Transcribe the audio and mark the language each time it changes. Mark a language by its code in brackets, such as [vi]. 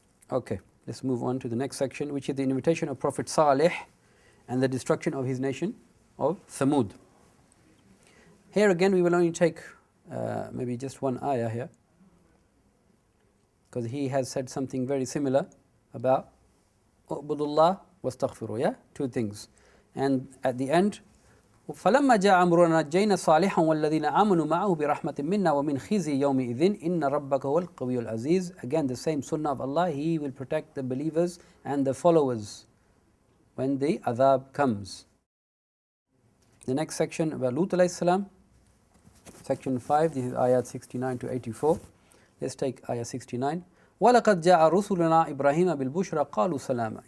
[en] Okay, let's move on to the next section, which is the invitation of Prophet Salih and the destruction of his nation of Thamud. Here again we will only take maybe just one ayah here, because he has said something very similar about [ar] U'budullah wastaghfiru, [en] yeah? Two things. And at the end, [ar] فَلَمَّا جَاءَ أَمْرُنَا نَجَّيْنَا صَالِحًا وَالَّذِينَ آمَنُوا مَعَهُ بِرَحْمَةٍ مِنَّا وَمِنْ خِزْيِ يَوْمِئِذٍ إِنَّ رَبَّكَ هُوَ الْقَوِيُّ الْعَزِيزُ. [en] Again, the same sunnah of Allah, He will protect the believers and the followers when the adhab comes. The next section about Lut alayhi salam, section 5, this is ayat 69 to 84. Let's take ayah 69. [ar] وَلَقَدْ جَاءَ رُسُلُنَا إِبْرَاهِيمَ بِالْبُشْرَى قَالُوا سَلَامًا.